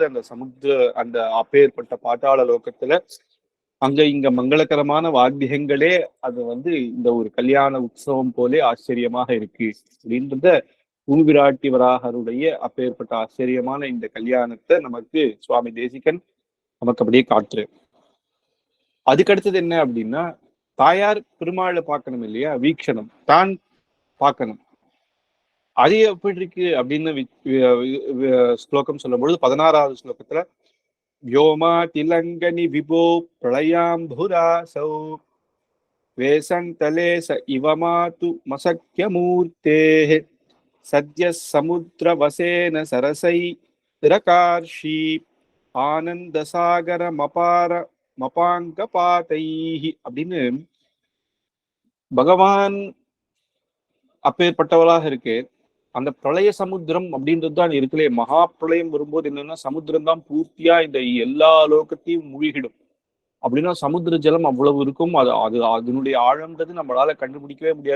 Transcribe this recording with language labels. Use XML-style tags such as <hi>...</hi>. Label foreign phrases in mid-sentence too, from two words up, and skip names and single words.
<ta>அந்த சமுத்திர அந்த அப்பேற்பட்ட பாட்டாள லோகத்துல அங்க இங்க மங்களகரமான வாத்தியங்களே அது வந்து இந்த ஒரு கல்யாண உற்சவம் போலே ஆச்சரியமாக இருக்கு அப்படின்றத பூவிராட்டி வராகருடைய அப்பேற்பட்ட ஆச்சரியமான இந்த கல்யாணத்தை நமக்கு சுவாமி தேசிகன் நமக்கு அப்படியே காட்டுரு. அதுக்கடுத்தது என்ன அப்படின்னா, தாயார் பெருமாளை பார்க்கணும் இல்லையா, வீக்ஷணம் தான் பார்க்கணும். அது எப்படி இருக்கு அப்படின்னு ஸ்லோகம் சொல்லும் பொழுது 16வது ஸ்லோகத்துல</ta> <sa>व्योमा तिलंगनि विभो प्रलयाम्भुरासौ वेसन्तले स इव मातु मसख्यमूर्तेः सद्य समुद्रवसेन सरसैरकार्षी आनन्दसागर मपाङ्गपातैः</sa> <ta>அப்படின்னு பகவான் அப்பேற்பட்டவளாக இருக்கு. அந்த பிரளய சமுத்திரம் அப்படின்றது தான் இருக்குல்லே. மகா பிரளயம் வரும்போது என்னன்னா, சமுத்திரம் தான் பூர்த்தியா இந்த எல்லா லோகத்தையும் மூழ்கிடும். அப்படின்னா சமுத்திர ஜலம் அவ்வளவு இருக்கும். அது அதனுடைய ஆழம்ன்றது நம்மளால கண்டுபிடிக்கவே முடியாது.</ta>